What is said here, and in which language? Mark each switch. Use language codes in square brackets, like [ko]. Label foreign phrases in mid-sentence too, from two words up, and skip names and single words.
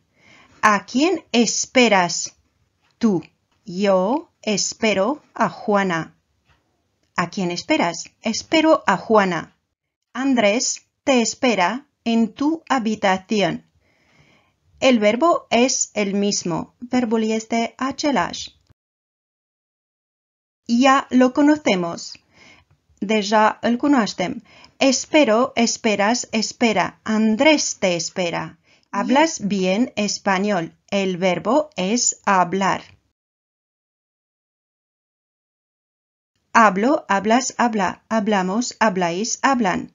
[es] ¿A quién esperas? Tú. Yo espero a Juana. ¿A quién esperas? Espero a Juana. Andrés te espera en tu habitación. El verbo es el mismo. [ro] Verbul este același. [es] Ya lo conocemos. [ro] Deja îl cunoaștem. [es] Espero, esperas, espera. Andrés te espera. Hablas bien español. El verbo es hablar. Hablo, hablas, habla. Hablamos, habláis, hablan.